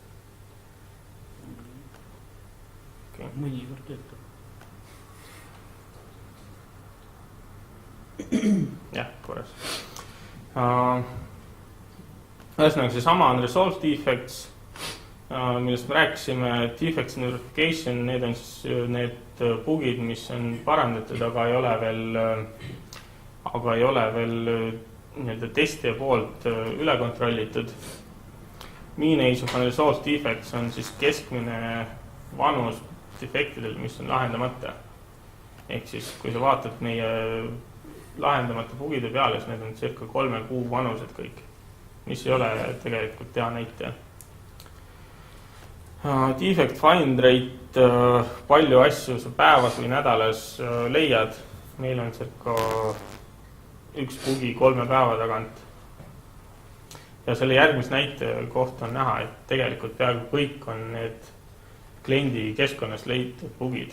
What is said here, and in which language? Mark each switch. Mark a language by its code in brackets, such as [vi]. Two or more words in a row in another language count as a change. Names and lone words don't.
[et] Okay. Mõnikord töötab. Jah, korras. Ühesõnaga, see sama on [en] Resolve Defects, [et] millest me rääkisime. [en] Defects and Verification, [et] need on siis need bugid, mis on parandatud, aga ei ole veel nii-öelda testija poolt üle kontrollitud. [en] Mean age of unresolved defects [et] on siis keskmine vanus defektidel, mis on lahendamata. Ehk siis, kui sa vaatad meie lahendamata bugide peale, siis need on circa 3 kuu vanused kõik, mis ei ole tegelikult hea näite. [en] Defect find rate, [et] palju asju sa päevas või nädalas leiad. Meil on circa 1 bugi 3 päeva tagant. Ja selle järgmise näite kohta on näha, et tegelikult peaaegu kõik on need kliendi keskkonnas leitud bugid.